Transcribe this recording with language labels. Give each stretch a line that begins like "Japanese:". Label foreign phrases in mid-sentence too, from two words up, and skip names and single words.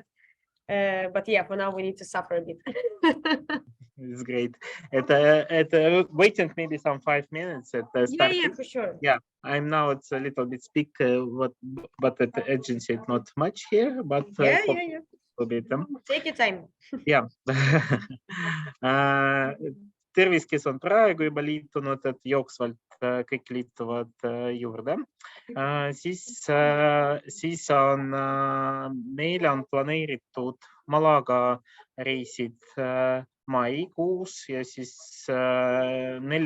English: But yeah, for now we need to suffer a bit. It's great. Waiting maybe some 5 minutes at the start. Yeah, for sure. Yeah, I'm now it's a little bit speak, but at the agency it's not much here, but Yeah. A bit. Take your time. Yeah.
Estonian: Tervist, kes on praegu juba liitunud, et jooksvalt kõik liituvad juurde. Siis on meile on planeeritud MALAGA reisid maikuus ja siis 4.